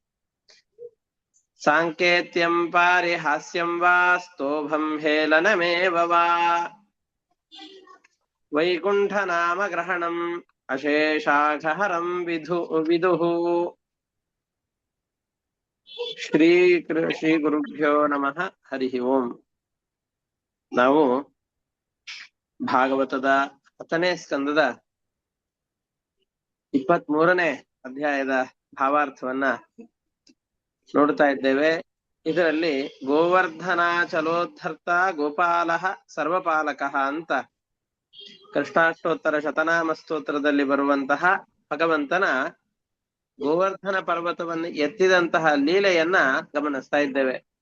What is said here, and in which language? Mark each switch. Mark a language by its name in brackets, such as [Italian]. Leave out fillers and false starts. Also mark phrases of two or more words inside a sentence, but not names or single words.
[Sanskrit] साङ्केत्यं पारिहास्यं वा स्तोभं हेलनमेव वा वैकुण्ठनामग्रहणम् अशेषाघहरं विदुः ಶ್ರೀ ಗುರುಭ್ಯೋ ನಮಃ ಹರಿ ಓಂ. [Kannada] ನಾವು ಭಾಗವತದ 10ನೇ ಸ್ಕಂದದ 23ನೇ ಅಧ್ಯಾಯದ ಭಾವಾರ್ಥವನ್ನ ನೋಡ್ತಾ ಇದ್ದೇವೆ. ಇದರಲ್ಲಿ [Sanskrit] ಗೋವರ್ಧನಾಚಲೋದ್ಧರ್ತ ಗೋಪಾಲಃ ಸರ್ವಪಾಲಕಃ [Kannada] ಅಂತ ಕೃಷ್ಣಾಷ್ಟೋತ್ತರ ಶತನಾಮ ಸ್ತೋತ್ರದಲ್ಲಿ ಬರುವಂತಹ ಭಗವಂತನ ಗೋವರ್ಧನ ಪರ್ವತವನ್ನು ಎತ್ತಿದಂತಹ ಲೀಲೆಯನ್ನ ಗಮನಿಸ್ತಾ ಇದ್ದೇವೆ.